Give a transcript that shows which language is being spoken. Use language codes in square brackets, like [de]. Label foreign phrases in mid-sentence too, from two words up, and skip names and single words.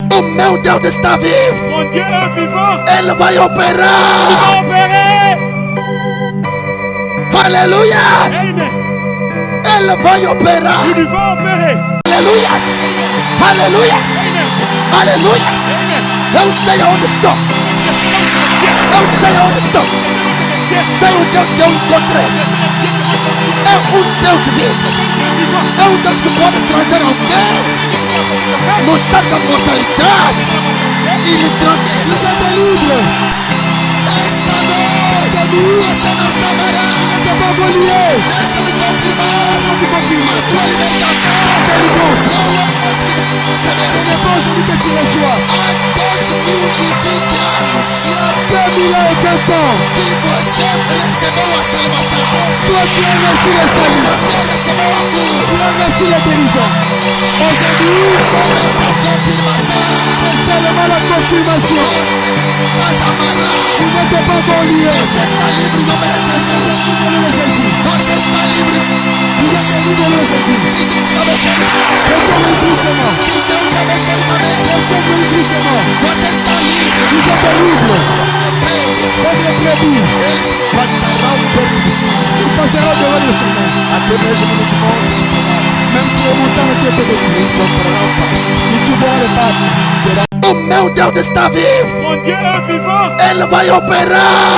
[pt] O meu Deus está vivo. [fr] Mon Dieu est vivant. [pt] Ele vai [fr] Il va [pt] operar. [fr] opérer. [pt] Aleluia. [fr] Amen. [pt] Ele vai operar. [fr] Il va opérer. [pt] Aleluia. Aleluia. [fr] Amen. [pt] Aleluia. [fr] Amen. [pt] Eu sei aonde estou. Eu sei aonde estou. Sei o Deus que eu encontrei. É um Deus vivo. É um Deus que pode trazer alguém no estado da mortalidade e lhe trazer. [fr] Vous êtes libre. [pt] Esta noite você não está amarrado. [fr] T'es pas relié. [pt] Deixa-me confirmar [fr] Laisse-moi te confirmer. [pt] a tua libertação. [fr] Délivrance. [pt] Não é hoje que você [fr] Ce [pt] recebeu. [fr] n'est pas aujourd'hui que tu reçois. [pt] Há 2020 anos [fr] Il y a 2000 ans et 20 ans. [pt] que você recebeu a salvação. [fr] Toi, tu as reçu le [pt] E [fr] salut. [pt] você recebeu a cura. [fr] Tu as reçu la guérison. Aujourd'hui, [pt] Somente a confirmação. [fr] c'est seulement la confirmation. [pt] Mas amarrado. [fr] Tu n'étais pas encore lié. [pt] Você está livre em nome de Jesus. [fr] Au nom de Jésus. [pt] Você está livre. [fr] Vous êtes libre au nom de Jésus. [pt] Que Deus abençoe. [fr] Que Dieu bénisse richement. [pt] Que Deus abençoe também. [fr] Que Dieu bénisse richement. [pt] Você está livre. [fr] Vous êtes libre. [pt] Ovelha. [fr] Comme les brebis. [pt] Eles bastarão perto dos [fr] Ils [pt] caminhos. [fr] passeront devant le chemin. [pt] Até mesmo nos montes palados. [fr] Même si les montagnes qui étaient détruites. [pt] Encontrarão pasto. [fr] Ils trouveront les pattes. [pt] O meu Deus está vivo. [fr] Mon Dieu est vivant. [pt] Ele vai [fr] Il [pt] operar.